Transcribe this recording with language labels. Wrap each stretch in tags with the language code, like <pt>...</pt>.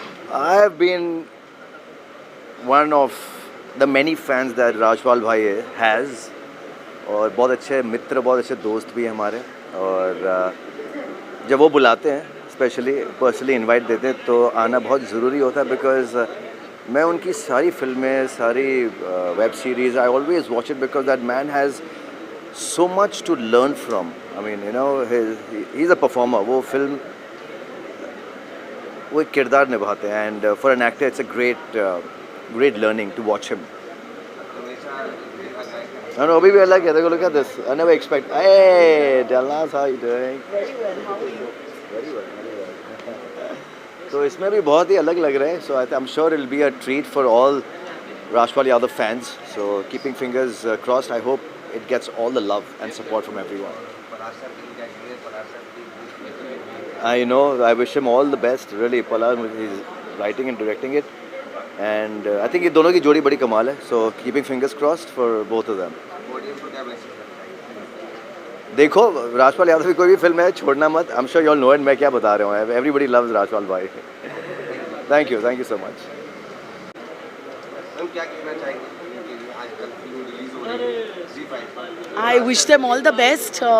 <en>I have been one of the many fans that Rajpal भाई has,</en> <hi>और बहुत अच्छे मित्र, बहुत अच्छे दोस्त भी हैं हमारे, और जब वो बुलाते हैं स्पेशली पर्सनली इनवाइट देते हैं तो आना बहुत ज़रूरी होता है, बिकॉज मैं उनकी सारी फिल्में, सारी web series</hi> <en>I always watch it because that man has so much to learn from. I mean, you know, he's a performer.</en> <hi>वो फिल्म वो एक किरदार निभाते हैं,</hi> <en>and for an actor it's a great learning to watch him.</en> <hi>No, अभी भी अलग है.</hi> <en>Look at this. I never expect. Hey, Dallas, how you doing? Very well.</en> <hi>तो इसमें भी बहुत ही अलग लग रहा है.</hi> <en>So I'm sure it'll be a treat for all Rajpal Yadav fans. So keeping fingers crossed. I hope it gets all the love and support from everyone. I know, I wish him all the best, really. Palash, he's writing and directing it, and I think</en> <hi>ये दोनों की जोड़ी बड़ी कमाल है.</hi> <en>So keeping fingers crossed for both of them.</en> <hi>देखो, राजपाल यादव की कोई भी फिल्म है, छोड़ना मत.</hi> <en>I'm sure you all know it.</en> <hi>मैं क्या बता रहा हूँ.</hi> <en>Everybody loves Rajpal भाई. Thank you so much.</en> <hi>हम क्या कहना चाहेंगे?</hi> <en>I wish them all the best.</en>